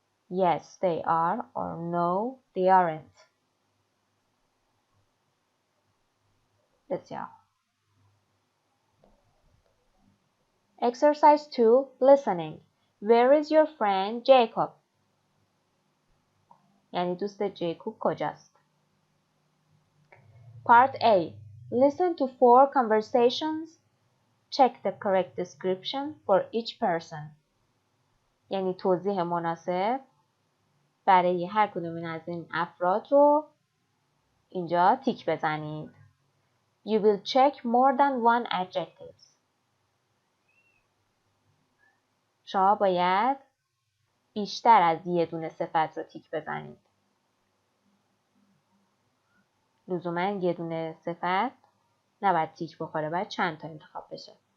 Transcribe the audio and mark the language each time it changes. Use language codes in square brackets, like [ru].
[en] Yes, they are. Or no, they aren't. [fa] بسیار. [en] Exercise 2. Listening. Where is your friend Jacob? [fa] یعنی دوست جیکوب کجاست؟ [en] Part A. Listen to 4 conversations. Check the correct description for each person. [fa] یعنی توضیح مناسب برای هر کدوم از این افراد رو اینجا تیک بزنید. [en] You will check more than 1 adjectives. [fa] شما باید بیشتر از یه دونه صفت رو تیک بزنید. لزوما یه دونه صفت نباید تیک بخوره، باید چند تا انتخاب بشه.